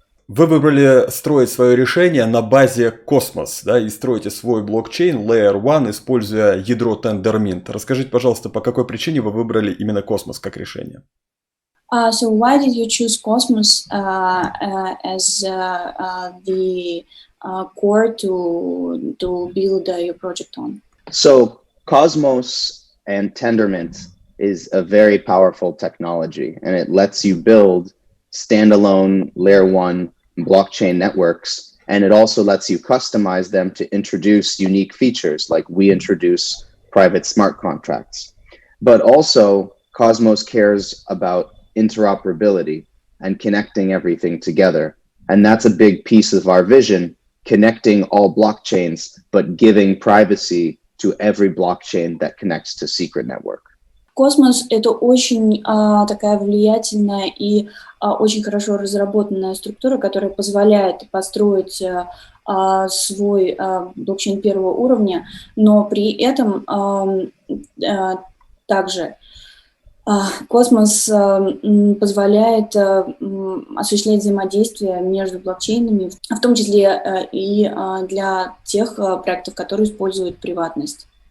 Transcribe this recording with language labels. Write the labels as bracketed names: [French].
[Russian] Вы выбрали строить свое решение на базе Cosmos, да, и строите свой блокчейн Layer 1, используя ядро Tendermint. Расскажите, пожалуйста, по какой причине вы выбрали именно Cosmos как решение? [English] So why did you choose Cosmos as the core to build your project on? So Cosmos and Tendermint is a very powerful technology, and it lets you build standalone Layer 1 blockchain networks, and it also lets you customize them to introduce unique features, like we introduce private smart contracts. But also, Cosmos cares about interoperability and connecting everything together. And that's a big piece of our vision, connecting all blockchains, but giving privacy to every blockchain that connects to Secret Network. [Russian] Космос — это очень такая влиятельная и очень хорошо разработанная структура, которая позволяет построить свой блокчейн первого уровня, но при этом также Космос позволяет осуществлять взаимодействие между блокчейнами, в том числе и для тех проектов, которые используют приватность.